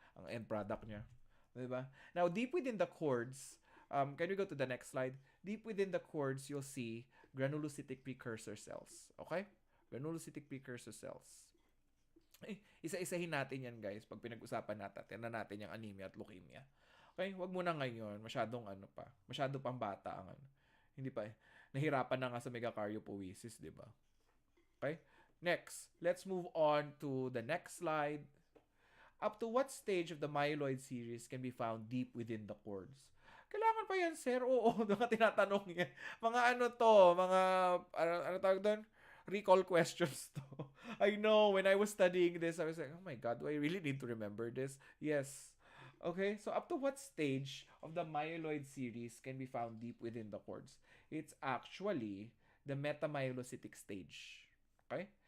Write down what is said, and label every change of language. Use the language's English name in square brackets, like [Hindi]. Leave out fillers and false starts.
[Filipino] Ang end product niya, 'di ba? [English] Now, deep within the cords, can we go to the next slide? Deep within the cords, you'll see granulocytic precursor cells. [Filipino] Okay? [English] Granulocytic precursor cells. [Filipino] Isa-isahin natin yan, guys, pag pinag-usapan natin. Tingnan natin yung anemia at leukemia. Okay, wag muna ngayon. Masyadong ano pa. Masyado pang bata ang ano. Hindi pa. Nahirapan na nga sa megakaryopoiesis, di ba? Okay? [English] Next, let's move on to the next slide. Up to what stage of the myeloid series can be found deep within the cords? [Filipino] Kailangan pa yan, sir? Oo, mga tinatanong yan. Mga ano to, mga, ano tawag doon? [English] Recall questions to. I know, when I was studying this, I was like, oh my God, do I really need to remember this? Yes. Okay, so up to what stage of the myeloid series can be found deep within the cords? It's actually the metamyelocytic stage. Okay?